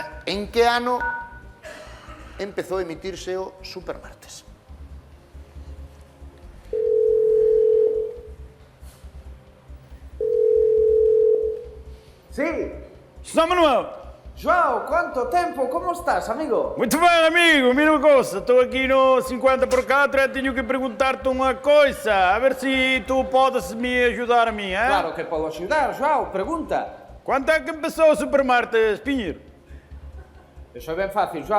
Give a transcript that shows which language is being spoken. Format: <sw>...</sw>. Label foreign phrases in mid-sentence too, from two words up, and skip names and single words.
<gl>En que ano empezou a emitirse o Supermartes?</gl> <es>Sí. José Manuel, Joao, ¿cuánto tiempo? ¿Cómo estás, amigo?</es> <pt>muito bem, amigo. Mira uma coisa, estou aqui no 50 por 4 e tenho que perguntar-te uma coisa. A ver se tu podes me ajudar a mim, hein?</pt> <es>Claro que puedo ayudar, Joao. Pregunta.</es> <pt>Quanto é que começou o Supermartes, Pinheiro?</pt> <gl>Eso é ben fácil, Joao.</gl>